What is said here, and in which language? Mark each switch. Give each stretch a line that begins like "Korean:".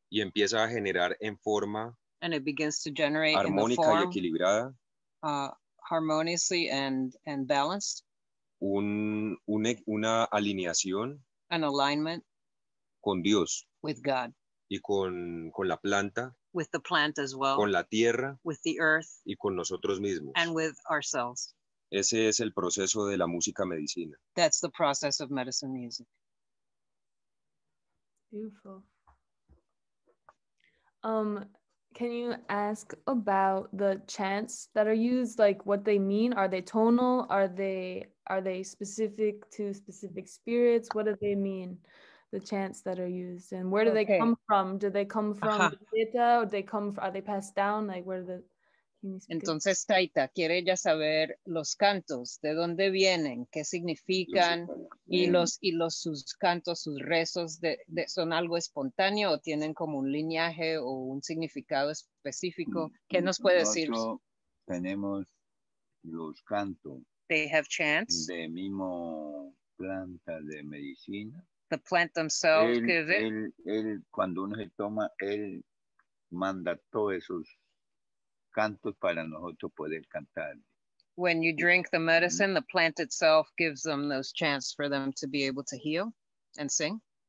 Spanish: y empieza a generar en forma
English: and it begins to generate
Spanish: armónica
English: in the form,
Spanish: y equilibrada
English: harmoniously and balanced,
Spanish: una alineación,
English: an alignment
Spanish: con Dios,
English: with God,
Spanish: y con la planta,
English: with the plant as well,
Spanish: con la tierra,
English: with the earth,
Spanish: y con nosotros mismos.
English: and with ourselves.
Spanish: Ese es el proceso de la música medicina.
English: That's the process of medicine music. Beautiful. Can you ask about the chants that are used, like what they mean? Are they tonal? Are they specific to specific spirits? What do they mean, the chants that are used? And where do they come from? Do they come from Queta, or are they passed down? Like where do the...
Spanish: Entonces Taita quiere ella saber los cantos, de dónde vienen, qué significan, y sus cantos, sus rezos, son algo espontáneo o tienen como un lineaje o un significado específico. ¿Qué nos puede decir? Tenemos los cantos.
English: They have chants.
Spanish: De mismo planta de medicina.
English: The plant themselves.
Spanish: Él, cuando uno se toma, él manda todos esos cantos para nosotros poder cantar.
English: When you drink the medicine, the plant itself gives them those chants for them to be able to heal and sing.